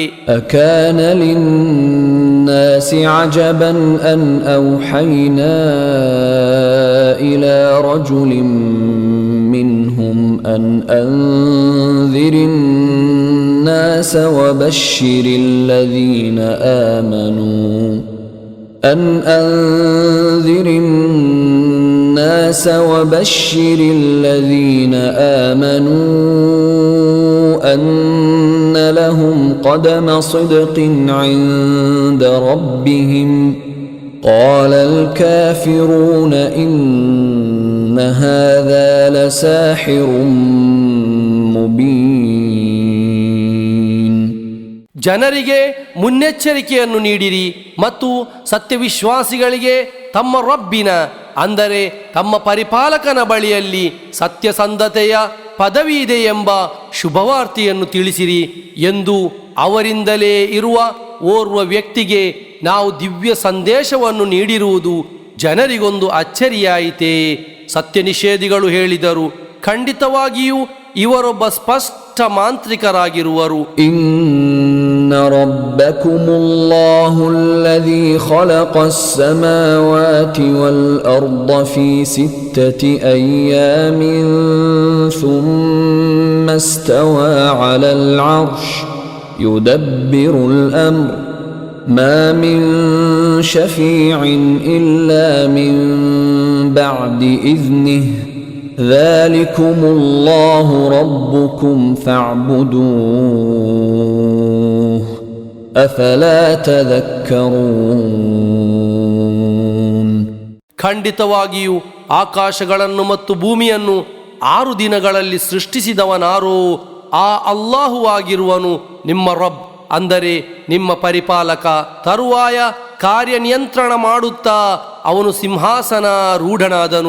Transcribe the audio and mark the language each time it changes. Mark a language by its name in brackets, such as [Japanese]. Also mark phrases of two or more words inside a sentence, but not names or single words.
[Arabic] أكان للناس عجبا أن أوحينا إلى رجل منهم أن أنذر الناس وبشر الذين آمنوا الناس وبشر الذين آمنوا أن لهم قدم صدق عند ربهم قال الكافرون إن هذا لساحر مبين. [Kannada] ಜನರಿಗೆ ಮುನ್ನೆಚ್ಚರಿಕೆಯನ್ನು ನೀಡಿರಿ ಮತ್ತು ಸತ್ಯವಿಶ್ವಾಸಿಗಳಿಗೆ ತಮ್ಮ ರಬ್ಬಿನ ಅಂದರೆ ತಮ್ಮ ಪರಿಪಾಲಕನ ಬಳಿಯಲ್ಲಿ ಸತ್ಯಸಂಧತೆಯ ಪದವಿ ಇದೆ ಎಂಬ ಶುಭವಾರ್ತೆಯನ್ನು ತಿಳಿಸಿರಿ ಎಂದು ಅವರಿಂದಲೇ ಇರುವ ಓರ್ವ ವ್ಯಕ್ತಿಗೆ ನಾವು ದಿವ್ಯ ಸಂದೇಶವನ್ನು ನೀಡಿರುವುದು ಜನರಿಗೊಂದು ಅಚ್ಚರಿಯಾಯಿತೇ. ಸತ್ಯ ನಿಷೇಧಿಗಳು ಹೇಳಿದರು, ಖಂಡಿತವಾಗಿಯೂ ಇವರೊಬ್ಬ ಸ್ಪಷ್ಟ ಮಾಂತ್ರಿಕರಾಗಿರುವರು. [Arabic] إن ربكم الله الذي خلق السماوات والأرض في 6 أيام ثم استوى على العرش يدبر الأمر ما من شفيع إلا من بعد إذنه ذلكم الله ربكم فاعبدوه أفلا تذكرون. [Kannada] ಖಂಡಿತವಾಗಿಯೂ ಆಕಾಶಗಳನ್ನು ಮತ್ತು ಭೂಮಿಯನ್ನು 6 ದಿನಗಳಲ್ಲಿ ಸೃಷ್ಟಿಸಿದವನಾರೋ ಆ ಅಲ್ಲಾಹುವಾಗಿರುವನು ನಿಮ್ಮ ರಬ್ ಅಂದರೆ ನಿಮ್ಮ ಪರಿಪಾಲಕ. ತರುವಾಯ ಕಾರ್ಯನಿಯಂತ್ರಣ ಮಾಡುತ್ತಾ ಅವನು ಸಿಂಹಾಸನ ರೂಢನಾದನು.